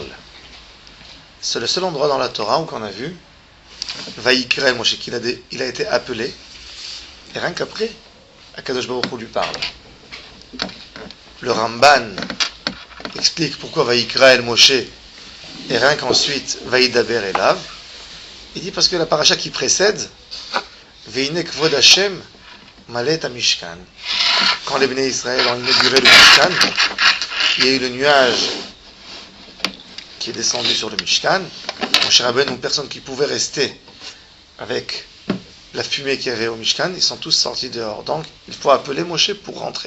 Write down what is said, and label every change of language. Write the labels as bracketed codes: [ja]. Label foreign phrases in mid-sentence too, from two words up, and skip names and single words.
[fr] C'est le seul endroit dans la Torah où on a vu [he] ויקרא אל משה, [fr] il a été appelé, et rien qu'après, Akadosh Baruch Hu lui parle. Le Ramban explique pourquoi [he] ויקרא אל משה [fr] et rien qu'ensuite [he] וידבר אליו. [fr] Il dit parce que la paracha qui précède, [he] ואין כבוד השם מלא את המשכן. [fr] Quand les Bnei Israël ont inauguré le Mishkan, il y a eu le nuage qui est descendu sur le Mishkan. Moshe Rabbeinu, personne qui pouvait rester avec la fumée qu'il y avait au Mishkan, ils sont tous sortis dehors. Donc, il faut appeler Moshe pour rentrer.